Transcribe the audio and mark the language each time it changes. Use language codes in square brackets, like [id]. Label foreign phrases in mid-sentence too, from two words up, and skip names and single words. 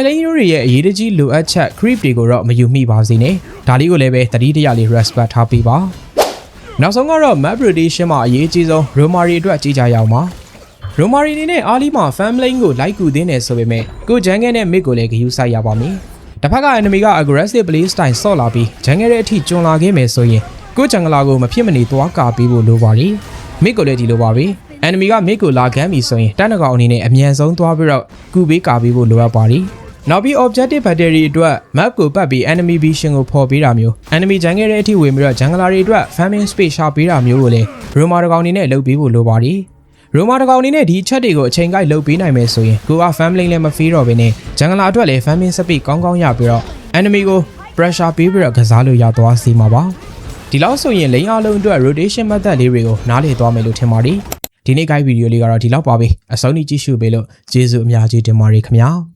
[my] lane တွေရဲ့အရေးတကြီးလိုအပ်ချက် creep တွေကိုတော့မယူမိပါစေနဲ့ဒါလေးကိုလည်းပဲတတိတရလေး respect ထားပေးပါနောက်ဆုံးကတော့ [en] map rotation [my] မှာအရေးကြီးဆုံး Roma တွေအတွက်ကြည့်ကြရအောင်ပါ Roma တွေအနေနဲ့အားလီမှာ [en] farm lane [my] ကိုလိုက်ကူသင်းနေဆိုပေမဲ့ကို jungle နဲ့ mid ကိုလည်းဂယူးဆိုင်ရပါမယ်တစ်ဖက်က enemy က [en] aggressive play style [my] ဆော့လာပြီး jungle ရဲ့အထိကျွံလာခဲ့မယ်ဆိုရင်ကို jungler ကိုမဖြစ်မနေသွားကာပေးဖို့လိုပါလိ mid ကိုလည်းဒီ လိုပါပဲenemy က mid ကိုလာခမ်းပြီဆိုရင်တန်းတကောင်အနေနဲ့အမြန်ဆုံးသွားပြီးတော့ကူပေးကာပေးဖို့လိုအပ်ပါတယ်နောက်ပြီး [en] objective battery [my] အတွက် map ကိုပတ်ပြီး [en] enemy vision [my] ကိုဖော်ပေးတာမျိုး [en] enemy jungle [my] ရဲ့အထိဝင်ပြီးတော့ jungler တွေအတွက် [en] farming space [my] ရှာပေးတာမျိုးကိုလည်း Roma တကောင်အနေနဲ့လုပ်ပေးဖို့လိုပါတယ် Roma တကောင်အနေနဲ့ဒီချက်တွေကိုအချိန်ကိုက်လုပ်ပေးနိုင်မယ်ဆိုရင်ကိုက [en] farm lane [my] လည်းမဖေးတော့ဘဲနဲ့ jungler အတွက်လည်း [en] farming speed [my] ကောင်းကောင်းရပြီးတော့ enemy ကို pressure ပေးပြီးတော့ကစားလို့ရသွားစေမှာပါဒီလောက်ဆိုရင် lane အားလုံးအတွက် [en] rotation method [my] လေးတွေကိုနားလည်သွားမယ်လို့ထင်ပါတယ်ဒီနေ့ [en] guide video [my] လေးကတော့ဒီလောက်ပါပဲအဆုံးထိကြည့်ရှုပေးလို့ကျေးဇူးအများကြီးတင်ပါတယ်ခင်ဗျာ